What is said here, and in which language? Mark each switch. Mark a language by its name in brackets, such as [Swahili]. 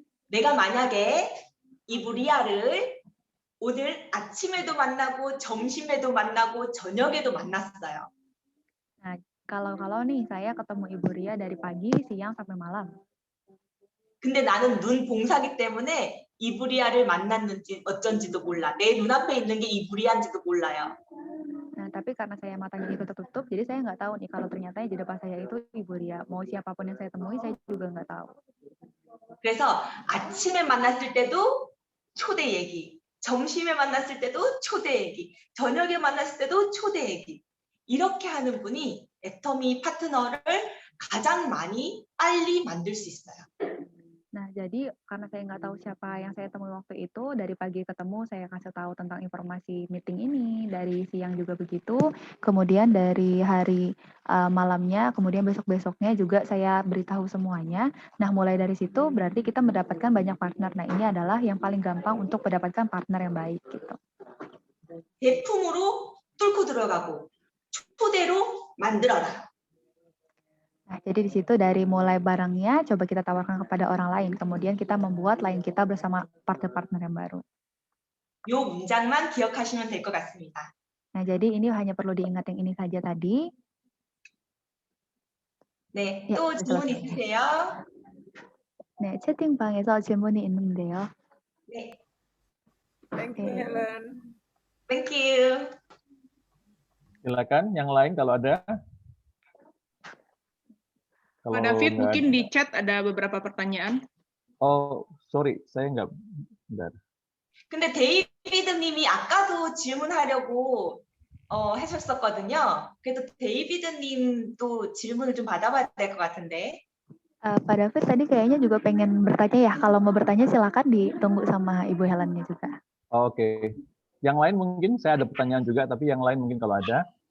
[Korean] 내가 만약에 이브리아를 오늘 아침에도 만나고 점심에도 만나고 저녁에도 만났어요. [Indonesian] Nah, kalau nih saya ketemu Ibu Ria dari pagi, siang sampai malam. [Korean] 근데 나는 눈 봉사기 때문에 이브리아를 만났는지 어쩐지도 몰라. 내 눈앞에 있는 게 이브리아인지도 몰라요. [Indonesian] Nah, tapi karena saya matanya itu tertutup, jadi saya nggak tahu nih kalau ternyata di depan saya itu Ibu Ria. Mau siapapun yang saya temui, saya juga nggak tahu. [Korean] 그래서 아침에 만났을 때도 초대 얘기, 점심에 만났을 때도 초대 얘기, 저녁에 만났을 때도 초대 얘기. 이렇게 하는 분이 애터미 파트너를 가장 많이 빨리 만들 수 있어요. [Indonesian] Nah, jadi karena saya nggak tahu siapa yang saya temui waktu itu, dari pagi ketemu saya kasih tahu tentang informasi meeting ini, dari siang juga begitu, kemudian dari hari malamnya, kemudian besok-besoknya juga saya beritahu semuanya. Nah, mulai dari situ berarti kita mendapatkan banyak partner. Nah, ini adalah yang paling gampang untuk mendapatkan partner yang baik gitu. [Korean] 제품으로 뚫고 들어가고 초대로 만들어라. [Indonesian] Nah, jadi di situ dari mulai barangnya coba kita tawarkan kepada orang lain, kemudian kita membuat line kita bersama partner-partner yang baru. [Korean] 요 문장만 기억하시면 될 것 같습니다. [Indonesian] Nah, jadi ini hanya perlu diingat yang ini saja tadi. [Korean] 네, [Indonesian] Ya, [Korean] 또 질문 [Indonesian] selesai. [Korean] 있으세요? 네, 채팅방에서 질문이 있는데요. 네, [English] Thank you, Helen. thank you. [Indonesian] Silakan yang lain kalau ada. Kalau Pak David, nggak mungkin ada- di chat ada beberapa pertanyaan. Oh, sorry, saya nggak. Bentar. [Korean] 근데 데이비드님이 아까도 질문하려고 하셨었거든요. 그래서 데이비드님도 질문을 좀 받아봐야 될 것 같은데. [Indonesian] Pak David tadi kayaknya juga pengen bertanya ya. Kalau mau bertanya silakan ditunggu sama Ibu Helennya juga. Oke. Yang lain mungkin saya ada pertanyaan juga, tapi yang lain mungkin kalau ada.